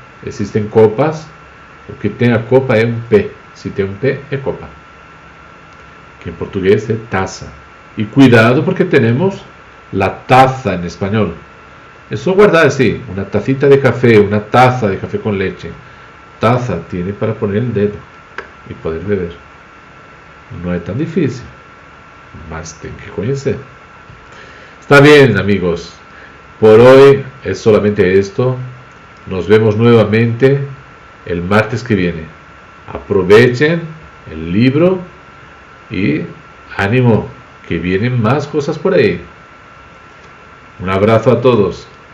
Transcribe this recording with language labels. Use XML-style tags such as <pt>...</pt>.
<pt>Existem copas. O que tem a copa é um P. Se tem um P, é copa. Que em português é taça. E cuidado porque temos la taza em espanhol. É só guardar assim, uma tacita de café, uma taza de café com leite.</pt> <es>Taza tiene para poner</es> <pt>o dedo e poder beber. Não é tão difícil, mas tem que conhecer.</pt> <es>Está bien, amigos. Por hoy es solamente esto. Nos vemos nuevamente el martes que viene. Aprovechen el libro y ánimo, que vienen más cosas por ahí. Un abrazo a todos.</es>